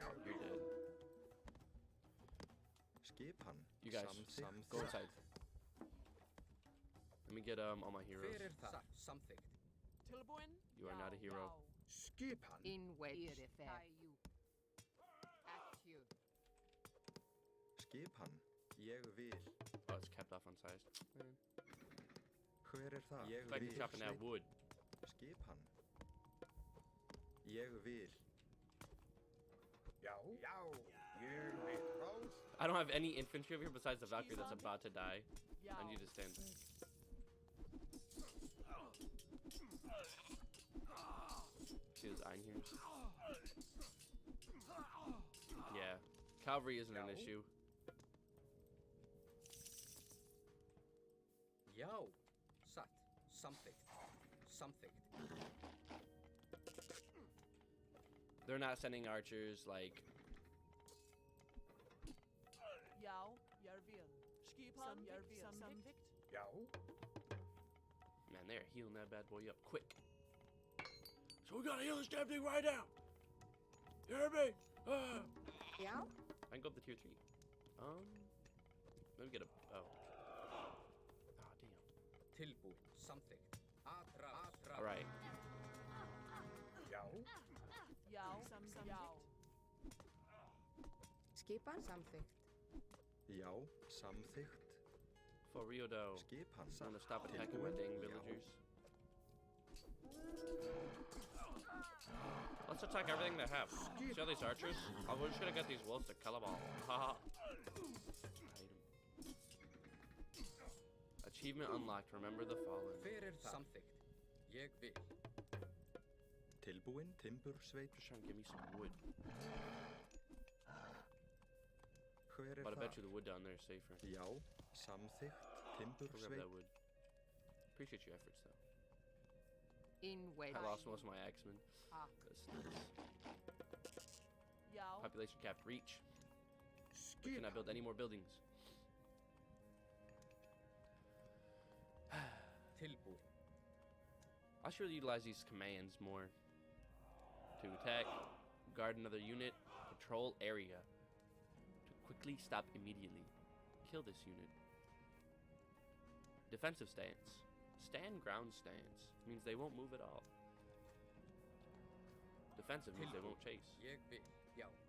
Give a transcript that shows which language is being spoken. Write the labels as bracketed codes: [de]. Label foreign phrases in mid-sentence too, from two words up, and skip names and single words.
[en] You're [is] vil. [en] dead. [is] Skipan. [en] You guys, [is] Samþykkt. [en] go inside. Let me get all my heroes. [is] Hver er það? Satt, samþykkt. Tilbúin? [en] You are not a hero. [is] Skipan. [en] In Wayrife. Taiju. Actu. [is] Skipan. Ég vil. [en] Oh, it's kept off on size. [is] Hver er það? Ég [en] Back to [is] vil. [en] chopping that wood. [is] Skipan. Ég vil. Já. Já. Ég vil. [en] Rose. I don't have any infantry over here besides the Valkyrie that's about to die. I need to stand there. See those Einheims? Yeah, cavalry isn't an No. issue. [is] Já. Satt. Samþykkt. Samþykkt. [en] They're not sending archers like. [is] Já, ég vil. Skipan, ég vil. Samþykkt. Já. [en] Man, they're healing that bad boy up quick. So we gotta heal this damn thing right now. You hear me? Ah. [is] Já. [en] I can go up to tier 3. Let me get a. Oh. Oh, damn. [is] Tilbúin, samþykkt. Atrás. [en] All right. [is] Já. Já, samþykkt. Skipan. Samþykkt. Já. Samþykkt. For Rio Do. Skipan. [en] I'm gonna stop attacking my dang villagers. Let's attack everything they have. See all these archers? Oh, we're just gonna get these wolves to kill them all. Haha. Achievement unlocked. Remember the fallen. [is] Hver er það? Samþykkt. Ég vil. Tilbúin. Timbursveit. [en] Just trying to give me some wood. [is] Hver er [en] But I bet [is] það? [en] you the wood down there is safer. [is] Já. Samþykkt. [en] Go grab [is] Timbursveit. [en] that wood. Appreciate your efforts though. In I lost Wayrife. most of my axemen. [is] Ah. Já. [en] Population capped. Reach. We cannot build any more buildings. [is] Tilbúin. [en] I should utilize these commands more. To attack, guard another unit, patrol area. To quickly stop immediately. Kill this unit. Defensive stance. Stand ground stance. Means they won't move at all. Defensive means they won't chase. [is] Ég vil. Já.